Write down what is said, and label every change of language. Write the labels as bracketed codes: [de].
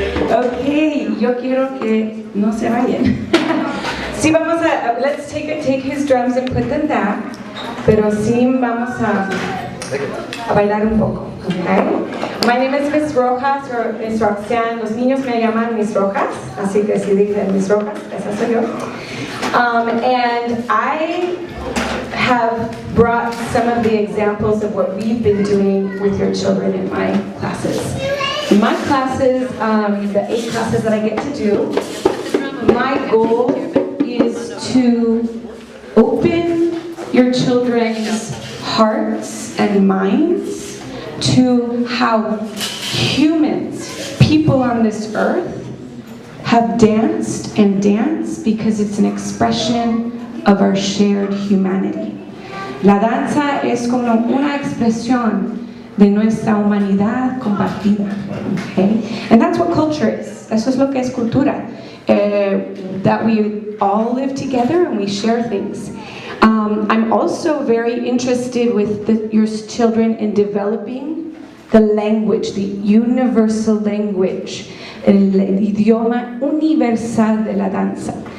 [es] Ok, yo quiero que no se vayan. Sí, vamos a, [en] let's take his drums and put them back, [es] pero sí vamos a bailar un poco, okay? [en] My name is Miss Rojas, or Miss Roxanne. [es] Los niños me llaman Miss Rojas, así que si dicen Miss Rojas, esa soy yo. [en] And I have brought some of the examples of what we've been doing with your children in my classes. In my classes, the 8 classes that I get to do, my goal is to open your children's hearts and minds to how humans, people on this earth, have danced and dance because it's an expression of our shared humanity. [es] La danza es como una expresión de nuestra humanidad compartida. Okay? [en] And that's what culture is. [es] Eso es lo que es cultura. [en] That we all live together and we share things. I'm also very interested with your children in developing the language, the universal language, [es] el idioma universal de la danza.